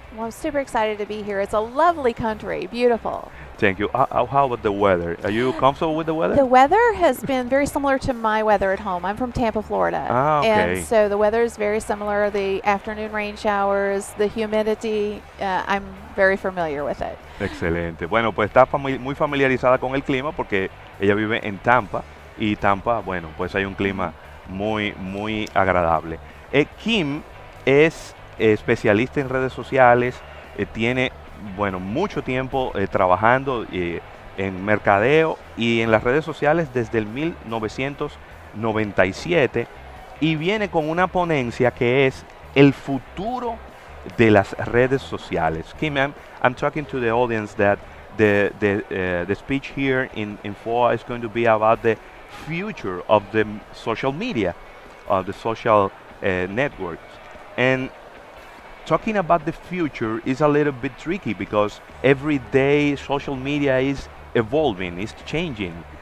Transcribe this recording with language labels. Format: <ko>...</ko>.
<en>Well, I'm super excited to be here. It's a lovely country, beautiful. Thank you. How about the weather? Are you comfortable with the weather? The weather has been very similar to my weather at home. I'm from Tampa, Florida. Ah, okay. And so the weather is very similar. The afternoon rain showers, the humidity, I'm very familiar with it.</en> <es>Excelente. Bueno, pues está muy familiarizada con el clima porque ella vive en Tampa, y Tampa, bueno, pues hay un clima muy agradable. Kim es especialista en redes sociales, tiene, bueno, mucho tiempo trabajando en mercadeo y en las redes sociales desde el 1997, y viene con una ponencia que es el futuro de las redes sociales.</es> <en>Kim, I'm talking to the audience that the speech here in FOA is going to be about the future of the social media, of the social networks. And talking about the future is a little bit tricky because every day social media is evolving, is changing.</en>